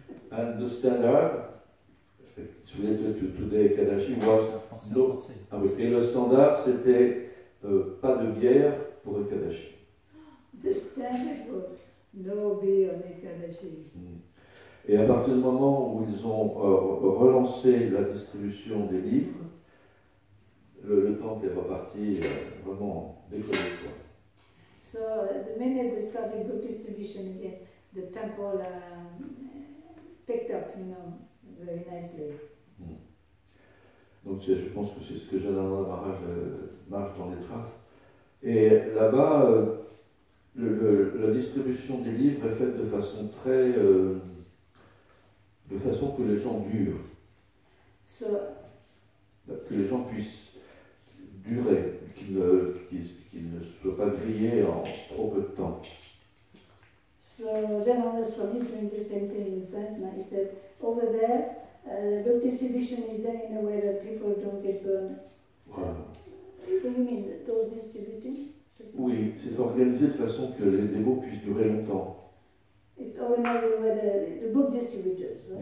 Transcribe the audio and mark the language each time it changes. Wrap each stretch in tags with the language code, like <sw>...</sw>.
<en>And the standard, it's related to today Kadashi, was no.</en> <fr>Ah oui, et le standard, c'était pas de bière pour le Kadashi.</fr> <en>The standard was no beer on Ekadashi.</en> <fr>Et à partir du moment où ils ont relancé la distribution des livres, le temple est reparti vraiment décollé, quoi.</fr> <en>So the minute they started book distribution again, the temple picked up, very nicely.</en> <fr>Donc je pense que c'est ce que Janananda Maharaj marche dans les traces. Et là-bas, la distribution des livres est faite de façon très... de façon que les gens durent.</fr> <en>So,</en> <fr>que les gens puissent durer, qu'ils ne soient pas grillés en trop peu de temps.</fr> <en>So Janananda Swami is doing the same thing in France. He said, over there, book distribution is done in a way that people don't get burned.</en> <fr>Voilà.</fr> <en>What do you mean, those distributing?</en> <fr>Oui, c'est organisé de façon que les démos puissent durer longtemps.</fr> <en>It's organized by the book distributors, right?</en>